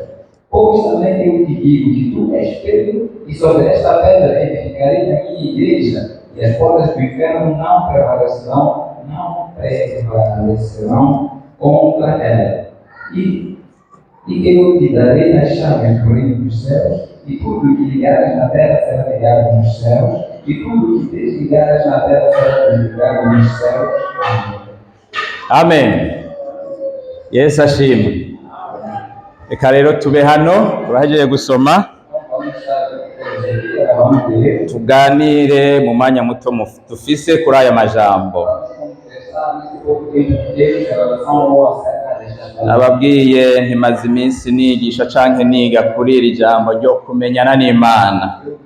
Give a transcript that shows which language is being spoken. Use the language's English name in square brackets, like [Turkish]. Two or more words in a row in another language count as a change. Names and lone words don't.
[Portuguese] Pois também eu te digo que tu és Pedro, e sobre esta pedra edificarei a minha igreja, e as portas do inferno não prevalecerão contra ela. E eu te darei as chaves do reino dos céus, e tudo que ligares na terra será ligado nos céus, e tudo que desligares na terra será desligado nos céus. [Rundi] Amen. Yesu ashimwe. Reka rero tube hano turahejeje gusoma, tuganire mu mwanya muto dufise kuri aya majambo. Nababwiye ntimaze iminsi nigisha canke niga kuri iri jambo ryo kumenyana n'Imana.